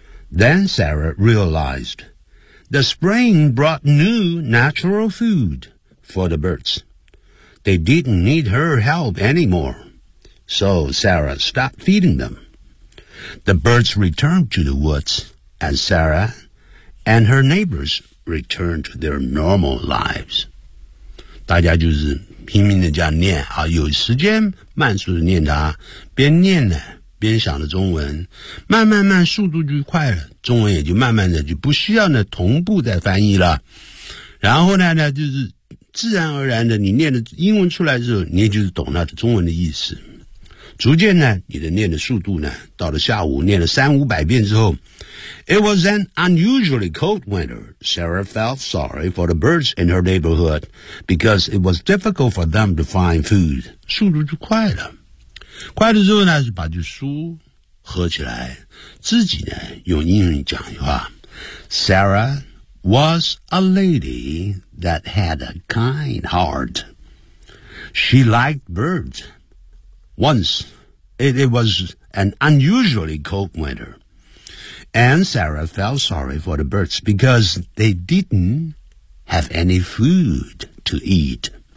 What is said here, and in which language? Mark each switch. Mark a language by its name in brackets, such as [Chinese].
[English] Then Sarah realized the spring brought new natural food for the birds. They didn't need her help anymore, so Sarah stopped feeding them. The birds returned to the woods. And Sarah and her neighbors returned to their normal lives. [Chinese] 大家就是拼命的这样念啊，有时间慢速的念它，边念呢边想着中文，慢慢慢速度就快了，中文也就慢慢的就不需要呢同步再翻译了。然后呢就是自然而然的，你念的英文出来之后，你也就是懂它的中文的意思。逐渐呢你的念的速度呢，到了下午念了三五百遍之后， [English] It was an unusually cold winter. Sarah felt sorry for the birds in her neighborhood because it was difficult for them to find food. [Chinese] 速度就快了。快了之后呢就把这书合起来，自己呢用英语讲一句话。 [English] Sarah was a lady that had a kind heart. She liked birds. Once, it was an unusually cold winter, and Sarah felt sorry for the birds because they didn't have any food to eat.